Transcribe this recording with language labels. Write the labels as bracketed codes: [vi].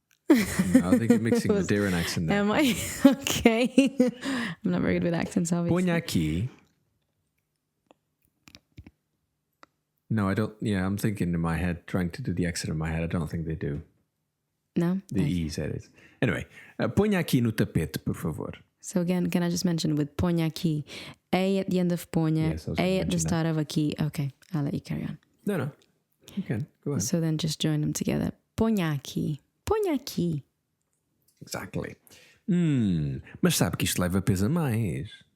[en] I think you're mixing the Madeira accent there. Am I? Okay. I'm not very good with accents, obviously. [pt] Ponha aqui. [en] No, I don't. Yeah, I'm thinking in my head, trying to do the accent in my head. I don't think they do. No? The E's, that is. Anyway, [pt] ponha aqui no tapete, por favor. [en] So again, can I just mention with ponha aqui, A at the end of ponha, Yes, I was A gonna at the mention start of aqui. Okay, I'll let you carry on. No. You can. Go ahead. So then just join them together. [pt] Ponha aqui. Ponha aqui. [en] Exactly. [pt] Mas sabe que isto leva peso a mais.